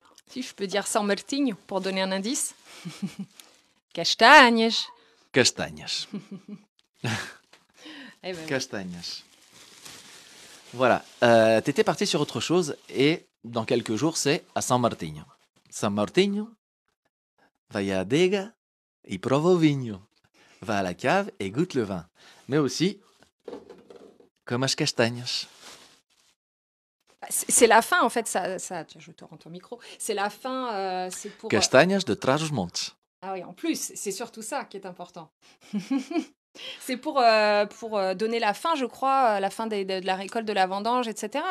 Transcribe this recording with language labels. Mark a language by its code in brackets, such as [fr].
[fr] Si je peux dire São Martinho pour donner un indice. [pt] Castanhas. Castanhas. [fr] Eh ben, Castanhas. Voilà. T'étais parti sur autre chose, et dans quelques jours, c'est à São Martinho. [pt] São Martinho vai à adega e prova o vinho. [fr] Va à la cave et goûte le vin. Mais aussi, comme as castanhas. c'est la fin, en fait. Tiens, je te rends ton micro. C'est la fin, c'est pour... [pt] Castanhas de Trás-os-Montes. [fr] Ah oui, en plus, c'est surtout ça qui est important. C'est pour donner la fin, je crois, la fin de la récolte de la vendange, etc.